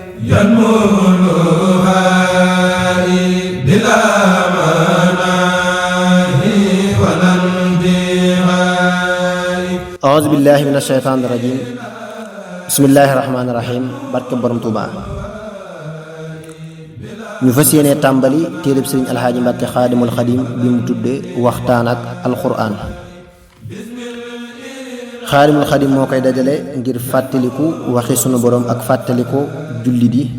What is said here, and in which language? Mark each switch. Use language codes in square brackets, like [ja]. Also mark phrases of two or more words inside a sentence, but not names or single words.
[ar] أعوذ بالله من الشيطان الرجيم بسم الله الرحمن الرحيم [wo] barke borom Tuuba ñu fas yéene tàmbali téereb Sëriñ Alxaaji Mbàkke Xaadimul Xadim bi mu tudde waxtaan ak alxuraan. Xaadimul Xadim moo koy dajale ngir fàttaliku waxi sunu borom ak fàttaliku jullit yi.